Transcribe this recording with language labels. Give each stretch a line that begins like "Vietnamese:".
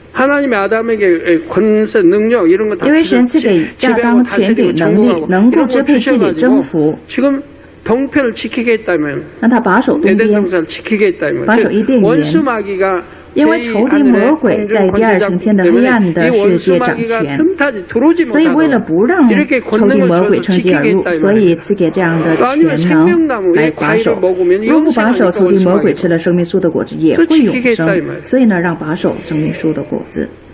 Korean: 하나님의 아담에게 권세, 능력 이런 거 다
Chinese: 因为神赐给亚当权柄、能力，能够支配治理、征服。
Korean: 지금 동편을 지키게 했다면,
Chinese: 让他把守东边，
Korean: 지키게 했다면,
Chinese: 把守伊甸园。
Korean: 원수 마귀가
Chinese: 因为仇敌魔鬼在第二层天的黑暗的世界掌权，所以为了不让仇敌魔鬼趁机而入，所以赐给这样的权能来把守。如不把守，仇敌魔鬼吃了生命树的果子也会永生，所以呢，让把守生命树的果子。